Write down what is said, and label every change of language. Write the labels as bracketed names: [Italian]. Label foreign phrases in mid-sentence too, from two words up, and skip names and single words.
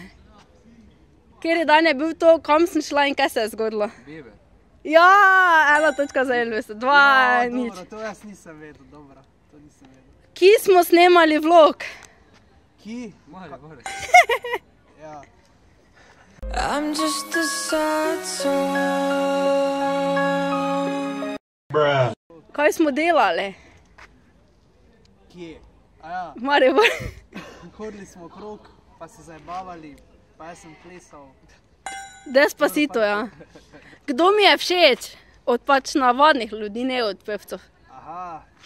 [Slovenian] Kateri dan je bil to, kam sem šla in kaj se je zgodilo? Bebe. Ja, 1 točka za Elvisa, 2, nič. Dobro, to jaz nisem vedel, dobro. To nisem vedel. Ki smo snemali vlog? Ki? More. Ja. [English] I'm just a sad song. [Slovenian] Kaj smo delali? Kje? Aja, Maribor. hodili smo okrog, pa se zajebavali, pa jaz sem plesal. Despacito, ja. Kdo mi je všeč? Od pač navadnih ljudi, ne od pevcev.